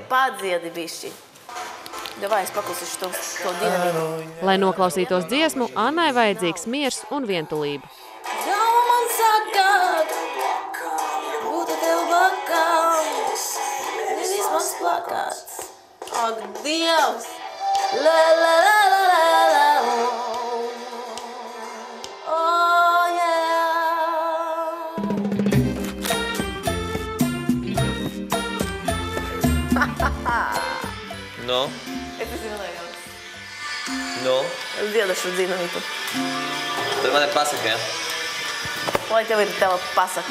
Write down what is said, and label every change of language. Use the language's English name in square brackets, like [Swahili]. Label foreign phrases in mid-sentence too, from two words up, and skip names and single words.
[Latvian] Bet tikai padziedi bišķi. Davai, es paklausīšu to dinamītu. Lai noklausītos dziesmu, Annai vajadzīgs miers un vientulība. Jau man sakāt, būtu tev bakāms, nevis mans plakāts. Ak, Dievs! La la la la la la. [English] Oh yeah. No? [Latvian] Es zinu, Leons. No? Es dziedašu dinamītu. Tad man ir pasaka, ja? Lai tev ir tava pasaka.